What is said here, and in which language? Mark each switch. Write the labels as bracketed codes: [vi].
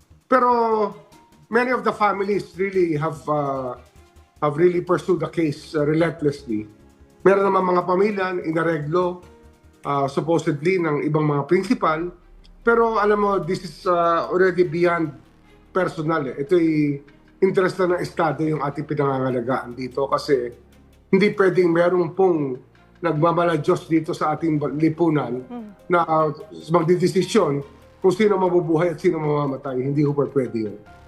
[tl] Pero, [en] many of the families really have really pursued the case relentlessly. [tl] Meron naman mga pamilya, inareglo, supposedly, ng ibang mga principal. Pero, alam mo, [en] this is already beyond personal. [tl] Ito'y interest na ng Estado yung ating pinangangalagaan dito kasi hindi pwedeng meron pong nagmamaladyos dito sa ating lipunan na magdidesisyon kung sino mabubuhay at sino mamamatay. Hindi ho pa pwede yun.